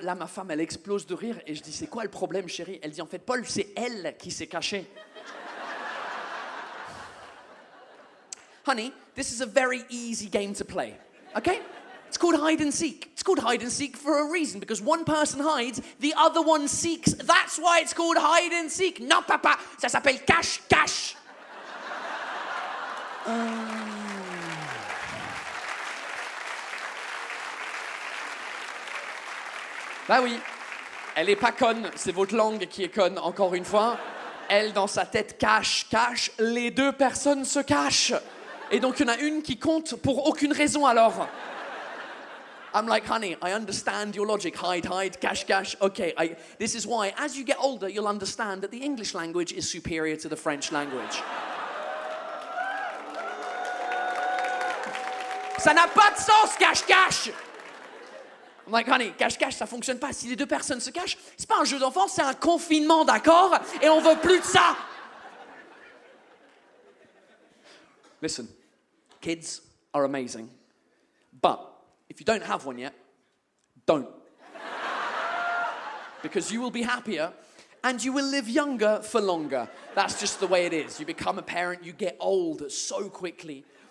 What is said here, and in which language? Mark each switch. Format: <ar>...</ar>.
<fr>Là, ma femme, elle explose de rire et je dis, c'est quoi le problème, chérie? Elle dit, en fait, Paul, c'est elle qui s'est cachée.</fr> <en>Honey, this is a very easy game to play, okay? It's called hide and seek. It's called hide and seek for a reason, because one person hides, the other one seeks. That's why it's called hide and seek.</en> <fr>Non, papa, ça s'appelle cache-cache. Bah oui, elle est pas conne, c'est votre langue qui est conne, encore une fois. Elle, dans sa tête, cache, les deux personnes se cachent. Et donc, il y en a une qui compte pour aucune raison, alors.</fr> <en>I'm like, honey, I understand your logic. Hide, cache. Okay, this is why, as you get older, you'll understand that the English language is superior to the French language.</en> <fr>Ça n'a pas de sens, cache.</fr> <en>I'm like, honey,</en> <fr>cache, ça fonctionne pas. Si les deux personnes se cachent, c'est pas un jeu d'enfant, c'est un confinement, d'accord? Et on veut plus de ça.</fr> <en>Listen, kids are amazing, but if you don't have one yet, don't. Because you will be happier and you will live younger for longer. That's just the way it is. You become a parent, you get old so quickly.</en>